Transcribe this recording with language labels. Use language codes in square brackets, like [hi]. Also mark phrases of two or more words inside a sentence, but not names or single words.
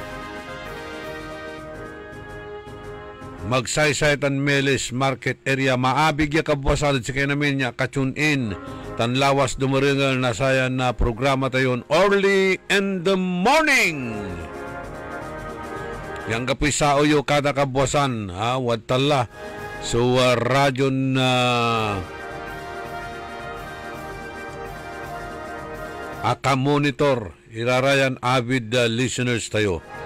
[pag] Magsaysay tan Melis Market area, maabig ya kabwasan si kayo namin niya kachun-in tan lawas dumaringal na sayan na programa tayon Early in the Morning. Yang kapoy sa uyo kada kabwasan, wadtala so radyo na aka monitor, irarayan [en] avid listeners [pag] tayo.